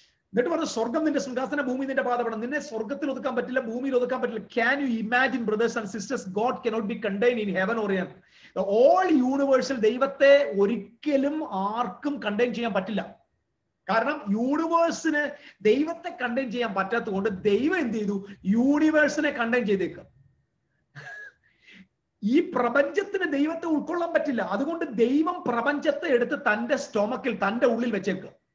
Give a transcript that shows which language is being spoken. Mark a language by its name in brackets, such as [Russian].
[Malayalam] എന്നിട്ട് പറഞ്ഞു, സ്വർഗം നിന്റെ സിംഹാസന, ഭൂമി നിന്റെ പാദപീഠം. നിന്നെ സ്വർഗത്തിൽ ഒതുക്കാൻ പറ്റില്ല, ഭൂമിയിൽ ഒതുക്കാൻ പറ്റില്ല. [English] Can you imagine, brothers and sisters, God cannot be contained in heaven or earth. The all universal [Malayalam] ദൈവത്തെ ഒരിക്കലും ആർക്കും കണ്ടെയ്ൻ ചെയ്യാൻ പറ്റില്ല. കാരണം യൂണിവേഴ്സിന് ദൈവത്തെ കണ്ടെയ്ൻ ചെയ്യാൻ പറ്റാത്തത് കൊണ്ട് ദൈവം എന്ത് ചെയ്തു? യൂണിവേഴ്സിനെ കണ്ടെയ്ൻ ചെയ്തേക്കാം. ഈ പ്രപഞ്ചത്തിന് ദൈവത്തെ ഉൾക്കൊള്ളാൻ പറ്റില്ല. അതുകൊണ്ട് ദൈവം പ്രപഞ്ചത്തെ എടുത്ത് തന്റെ സ്റ്റൊമക്കിൽ, തന്റെ ഉള്ളിൽ വെച്ചേക്കുക.